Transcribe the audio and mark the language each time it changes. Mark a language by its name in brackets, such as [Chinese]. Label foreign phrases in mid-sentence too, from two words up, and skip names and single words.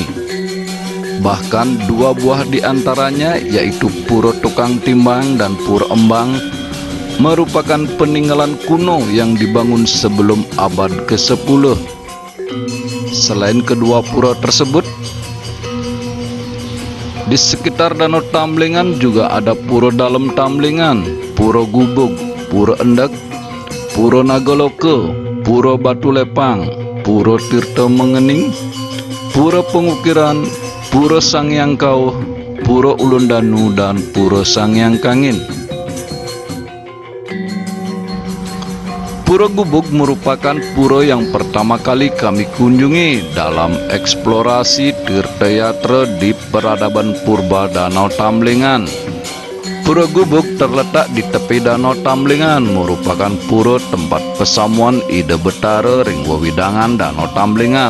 [Indonesian] Bahkan 2 buah di antaranya, yaitu Pura Tukang Timbang dan Pura Embang, merupakan peninggalan kuno yang dibangun sebelum abad ke-10. Selain kedua pura tersebut, di sekitar Danau Tamlingan juga ada Pura Dalam Tamlingan, Pura Gubug, Pura Endek, Pura Nagaloke, Pura Batu Lepang, Pura Tirta Mengening, Pura Pengukiran, Pura Sangyang Kauh, Pura Ulun Danu, dan Pura Sangyang Kangin. Pura Gubug merupakan pura yang pertama kali kami kunjungi dalam eksplorasi Tirtayatra di peradaban purba Danau Tamlingan. Pura Gubug terletak di tepi Danau Tamlingan, merupakan pura tempat [Balinese] pesamuan Ida Betara ring wewidangan [Indonesian] Danau Tamlingan.